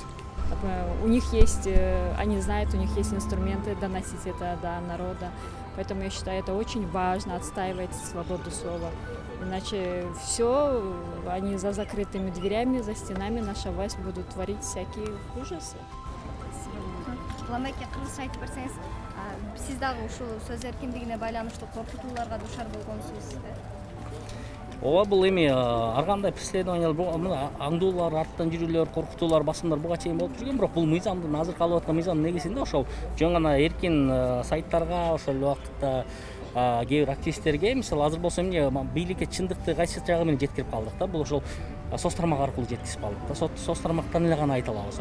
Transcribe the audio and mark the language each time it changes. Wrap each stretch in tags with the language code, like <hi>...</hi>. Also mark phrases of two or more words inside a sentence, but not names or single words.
<ru>У них есть, они знают, у них есть инструменты доносить это до народа. Поэтому я считаю, это очень важно отстаивать свободу слова. Иначе все, они за закрытыми дверями, за стенами наша власть будут творить всякие ужасы.</ru> <ky>Ламайке кыргызча айтып берсеңиз, сиз дагы ушул сөз эркиндигине байланыштуу коркутууларга дуушар болгонсуз. Ооба, бул эми ар кандай преследованиялар, аңдуулар, арттан жүрүүлөр, коркутуулар, басымдар буга чейин болуп жүргөн, бирок бул мыйзамдын азыр калып аткан мыйзамдын негизинде ошол жөн гана эркин сайттарга, ошол убакытта кээ бир активисттерге, мисалы азыр болсо эмне бийликке чындыкты кайсы жагы менен жеткирип калдык да, бул ошол соц тармак аркылуу жеткизип калдык да, соц тармактан эле гана айта алабыз.</ky>